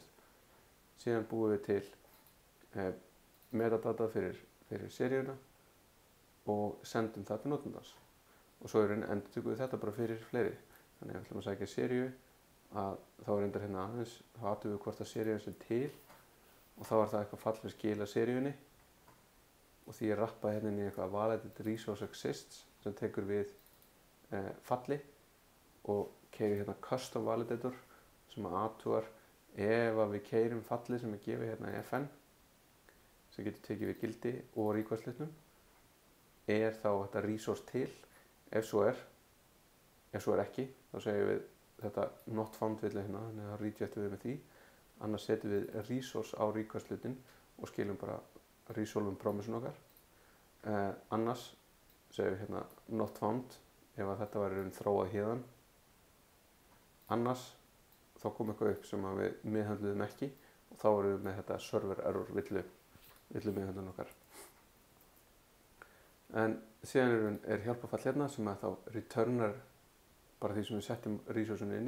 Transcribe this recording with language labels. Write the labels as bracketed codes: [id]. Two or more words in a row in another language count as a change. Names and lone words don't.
[is] Síðan búum við til metadata fyrir seríuna og sendum það til notandans. Og svo endurtökum við þetta bara fyrir fleiri. Þannig að við ætlum að sækja seríu, þá reyndar hérna aðeins, þá athugum við hvort að seríun sé til, og þá það eitthvað fallið skil að seríunni, og því ég rappaði hérna inn í eitthvað [en] validated resource exists [is] sem tekur við falli og keyrir hérna [en] custom validator [is] sem athugar ef við keyrum falli sem gefið hérna í FN sem getur tekið við gildi og request hlutnum, þá þetta resource til. Ef svo ekki, þá segjum við þetta [en] not found [is] vilja hérna, þannig að rejectum við með því. Annars setjum við resource á request hlutin og skilum bara [en] resolve promise'n [is] okkar. Annars segjum við hérna [en] not found [is] ef þetta var þróað hérðan. Annars þá kom eitthvað upp sem við meðhöndluðum ekki, og þá erum við með þetta [en] server error [is] villu meðhöndlun okkar. En síðan hjálpafall hérna sem þá returnar bara því sem við setjum resource'un inn í.